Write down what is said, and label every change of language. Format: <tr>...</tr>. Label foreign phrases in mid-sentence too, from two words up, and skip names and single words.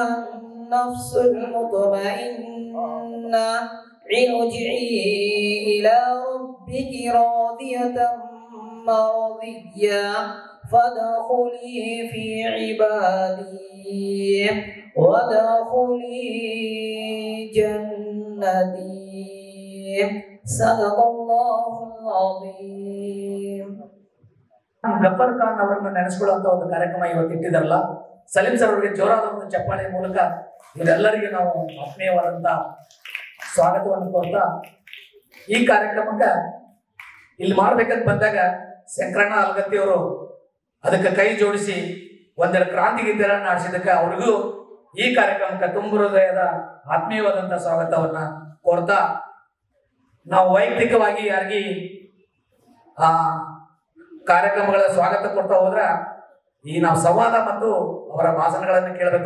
<ar>النفس المطمئنة ارجعي إلى ربك راضية مرضية فادخلي في عبادي وادخلي جنتي صدق الله العظيم.</ar> <kn>ಗಫರ್ ಖಾನ್ ಅವರನ್ನು ನೆನೆಸ್ಕೊಳ್ಳುವಂತ ಒಂದು ಕಾರ್ಯಕ್ರಮ ಇವತ್ತು ಇಟ್ಟಿದಾರಲ್ಲ, ಸಲೀಂ ಸರ್ ಅವರಿಗೆ ಜೋರಾದ ಒಂದು ಚಪ್ಪಾಳೆ ಮೂಲಕ ಇವರೆಲ್ಲರಿಗೂ ನಾವು ಆತ್ಮೀಯವಾದಂತ ಸ್ವಾಗತವನ್ನು ಕೋರ್ತಾ ಈ ಕಾರ್ಯಕ್ರಮಕ್ಕೆ ಇಲ್ಲಿ ಮಾಡ್ಬೇಕಂತ ಬಂದಾಗ ಶಂಕರಣ್ಣ ಅಲ್ಗತ್ತಿ ಅವರು ಅದಕ್ಕೆ ಕೈ ಜೋಡಿಸಿ ಒಂದೆರಡು ಕ್ರಾಂತಿ ಗೀತೆಗಳನ್ನು ಆಡಿಸಿದಕ್ಕೆ ಅವ್ರಿಗೂ ಈ ಕಾರ್ಯಕ್ರಮಕ್ಕೆ ತುಂಬ ಹೃದಯದ ಆತ್ಮೀಯವಾದಂತ ಸ್ವಾಗತವನ್ನ ಕೋರ್ತಾ, ನಾವು ವೈಯಕ್ತಿಕವಾಗಿ ಯಾರಿಗೆ ಆ ಕಾರ್ಯಕ್ರಮಗಳ ಸ್ವಾಗತ ಕೊಡ್ತಾ ಹೋದ್ರ ಈ ನಾವು ಸಂವಾದ ಮತ್ತು ಅವರ ಭಾಷಣಗಳನ್ನು ಕೇಳಬೇಕು.</kn>